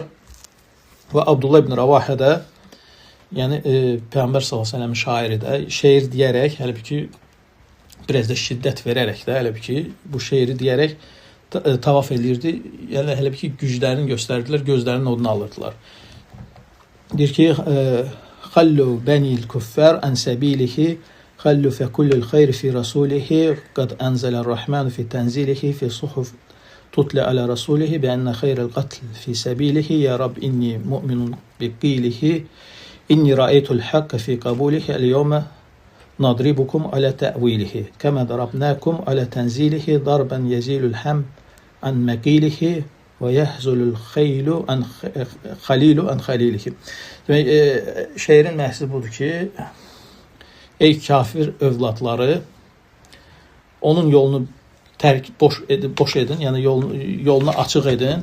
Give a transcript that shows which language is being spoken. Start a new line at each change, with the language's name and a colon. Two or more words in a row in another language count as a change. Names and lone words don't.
Azerbaijani: Və Abdullah ibn Rəvahə də, yəni Peyğəmbər
Arabic: صلى الله عليه وسلم
Azerbaijani: şairi də şeir deyərək, hələ biraz da şiddət verərək də, hələ ki bu şeiri deyərək tavaf edirdi. Yəni hələ ki güclərini göstərdilər, gözlərinin odunu alırdılar. Deyir ki,
Arabic: خلوا بني الكفار عن سبيله خلوا فكل الخير في رسوله قد أنزل الرحمن في تنزيله في صحف تتلى على رسوله بأن خير القتل في سبيله يا رب إني مؤمن بقيله إني رأيت الحق في قبوله, اليوم نضربكم على تأويله كما ضربناكم على تنزيله ضربا يزيل الهام عن مقيله ويذهل الخيل عن خليل عن خليله.
Azerbaijani: Demək, şeirin məhsi budur ki, ey kafir övladları, onun yolunu boş edin, yəni yolunu açıq edin.